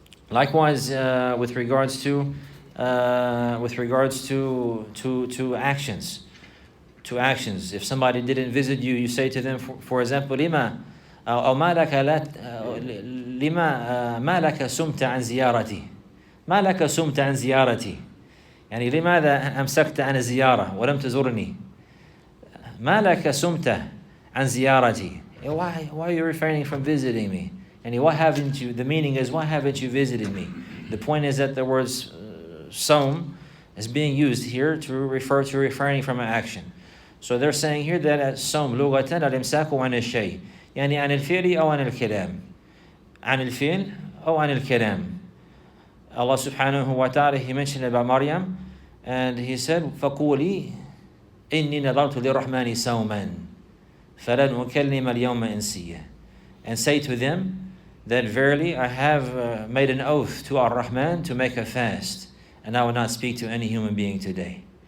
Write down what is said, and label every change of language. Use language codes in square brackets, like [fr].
[en] Likewise, with regards to actions. To actions. If somebody didn't visit you, you say to them, for example, [ar] lima ما لك سمت عن زيارتي. ما لك سمت عن زيارتي. يعني لماذا أمسكت عن الزيارة ولم تزورني؟ ما لك سمت عن زيارتي. [en] Why are you refraining from visiting me? And why haven't you? The meaning is, why haven't you visited me? The point is that the word som is being used here to refer to refraining from an action. So they're saying here that som [ar] لغة الإمساك عن الشيء. يعني عن الفعل أو عن الكلام. عن الفعل أو عن الكلام. [en] Allah subhanahu wa ta'ala, he mentioned about Maryam, and he said, [ar] فَقُولِي إِنِّي نَظَرْتُ لِلرَّحْمَنِ صَوْمًا فَلَنْ أُكَلِّمَ الْيَوْمَ إِنسِيًّا. [en] And say to them that verily I have made an oath to Ar-Rahman to make a fast, and I will not speak to any human being today.